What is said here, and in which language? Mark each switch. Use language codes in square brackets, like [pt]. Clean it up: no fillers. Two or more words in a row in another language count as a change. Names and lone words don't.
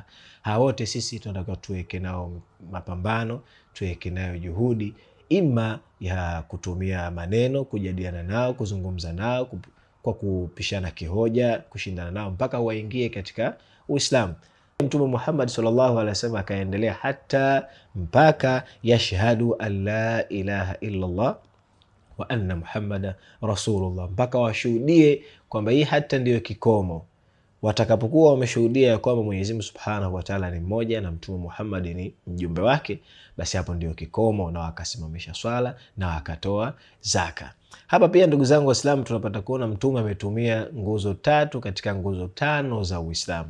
[sw] Hao wote sisi tunataka tuweke nao mapambano, tuweke nao juhudi, ima ya kutumia maneno, kujadiliana nao, kuzungumza nao kwa kupishana kihoja, kushindana nao mpaka waingie katika Uislamu. [ar] Mtume Muhammad صلى الله عليه وسلم [sw] akaendelea hata mpaka [ar] يشهد أن لا إله إلا الله وأن محمدا رسول الله, [sw] mpaka washuhudie kwamba hii hata ndiyo kikomo. Watakapokuwa wameshuhudia ya kwamba Mwenyezi Mungu [ar] سبحانه وتعالى [sw] ni mmoja na Mtume Muhammad ni mjumbe wake, basi hapo ndio kikomo, na wakasimamisha swala na wakatoa zaka. Hapa pia ndugu zangu Waislamu, tunapata kuona Mtume ametumia nguzo 3 katika nguzo 5 za Uislamu.